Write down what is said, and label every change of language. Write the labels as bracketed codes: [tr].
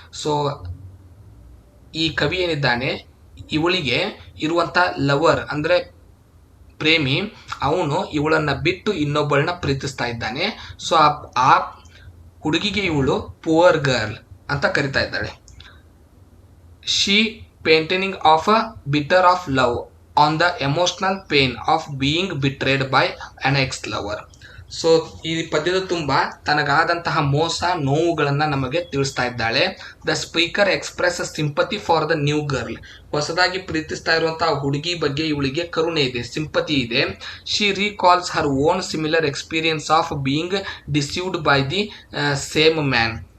[kn] So ಈ ಕವಿ ಏನಿದ್ದಾನೆ ಇವಳಿಗೆ ಇರುವಂತ ಲವರ್ ಅಂದ್ರೆ ಪ್ರೇಮಿ, ಅವನು ಇವಳನ್ನ ಬಿಟ್ಟು ಇನ್ನೊಬ್ಬಳನ್ನ ಪ್ರೀತಿಸ್ತಾ ಇದ್ದಾನೆ. ಸೊ ಆ ಹುಡುಗಿಗೆ ಇವಳು ಪುವರ್ ಗರ್ಲ್ ಅಂತ ಕರಿತಾ ಇದ್ದಾಳೆ. [en] She painting of a bitter of love on the emotional pain of being betrayed by an ex-lover. [kn] So ಈ ಪದ್ಯದ ತುಂಬ ತನಗಾದಂತಹ ಮೋಸ ನೋವುಗಳನ್ನ ನಮಗೆ ತಿಳಿಸ್ತಾ ಇದ್ದಾಳೆ. [en] The speaker express sympathy for the new girl. [kn] ಹೊಸದಾಗಿ ಪ್ರೀತಿಸ್ತಾ ಇರುವಂತಹ ಹುಡುಗಿ ಬಗ್ಗೆ ಇವಳಿಗೆ ಕರುಣೆ ಇದೆ, ಸಿಂಪತಿ ಇದೆ. [en] She recalls her own similar experience of being deceived by the same man.